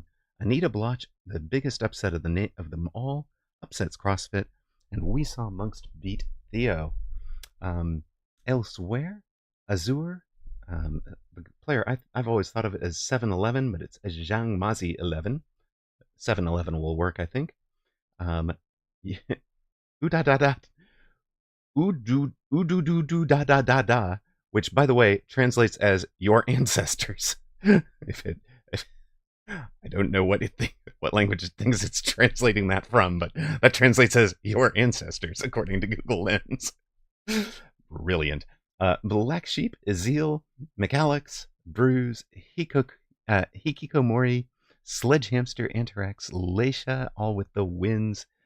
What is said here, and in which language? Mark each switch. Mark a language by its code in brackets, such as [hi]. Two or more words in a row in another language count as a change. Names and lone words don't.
[en] Anita Bloch, the biggest upset of them all, upsets CrossFit. And we saw Monks beat Theo. Elsewhere, Azure, the player, I've always thought of it as 7-Eleven, but it's Zhang Mazi 11. 7-Eleven will work, I think. Udu-du-du-da-da-da-da, which, by the way, translates as your ancestors. if I don't know what language it thinks it's translating that from, but that translates as your ancestors, according to Google Lens. Brilliant. Black Sheep, Ezeel, McAlex, Bruise, Hikikomori, Sledgehamster, Antarax, Leisha, all with the wins.